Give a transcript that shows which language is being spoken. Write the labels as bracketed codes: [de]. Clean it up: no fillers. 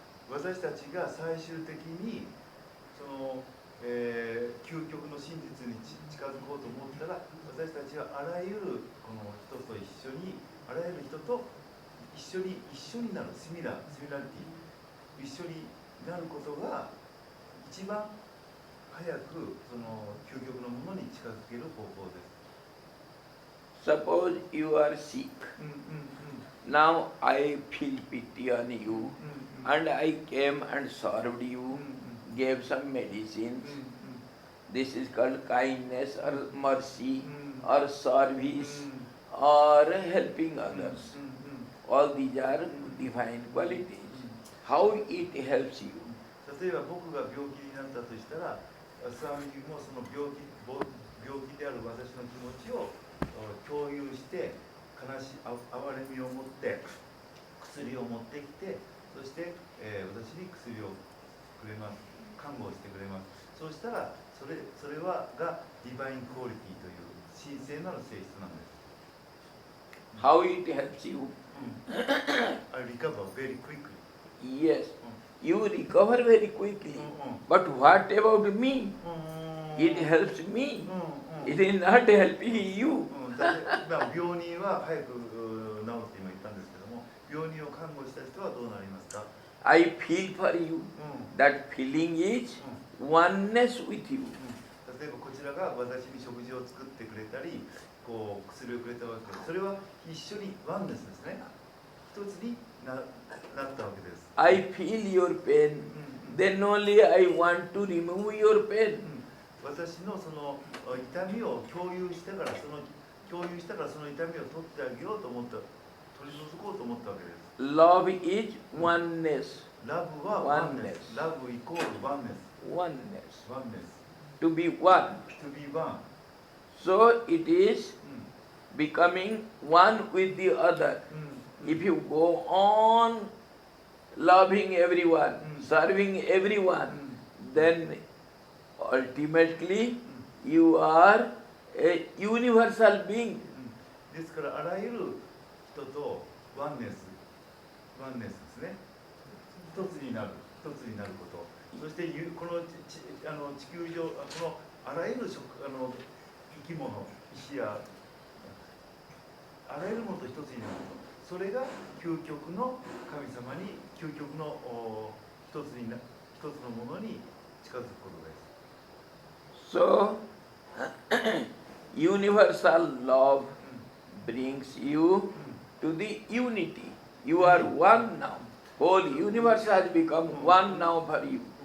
[ja] 私たちが最終的にその、究極の真実に近づこうと思ったら私たちはあらゆるこの人と一緒にあらゆる人と一緒になるシミラリティ一緒になることが一番早くその究極のものに近づける方法です。 [en] Suppose you are sick. Now I feel pity on you, and I came and served you, gave some medicines. This is called kindness or mercy or service or helping others. うんうん All these are divine qualities. How it helps you? [ja] 例えば僕が病気になったとしたら、スワミジもその病気である私の気持ちを共有して、哀れみを持って薬を持ってきて、そして、私に薬をくれます、看護をしてくれます。そうしたらそれがディバインクオリティという神聖なる性質なんです。 [en] How it helps you? I recover very quickly. Yes, you recover very quickly. うんうん But what about me? うん It helps me. うんうん It is not helping you. [ja] だって病人は早く治って今言ったんですけども、病人を看護した人はどうなりますか？ [en] I feel for you. うん That feeling is oneness with you. [ja] 例えばこちらが私に食事を作ってくれたり、こう薬をくれたわけです。それは一緒にワンネスですね。一つになったわけです。 [en] I feel your pain. Then only I want to remove your pain. [ja] 私のその痛みを共有したからその痛みを取ってあげようと思った、取り除こうと思ったわけです。 [en] Love is oneness. [ja] ラブはワンネス。ラブイコールワンネス。 [en] Oneness. [ja] ワンネス。 [en] To be one. To be one. So it is becoming one with the other. If you go on loving everyone, serving everyone, then ultimately you are a universal being. [ja] ですからあらゆる人とワンネスですね。一つになること。そしてこの地球上このあらゆる生き物、石やあらゆるものと一つになること。それが究極の神様に究極の一つのものに近づくことです。 [en] So universal love brings you to the unity. You are one now. Whole universe has become one now for you.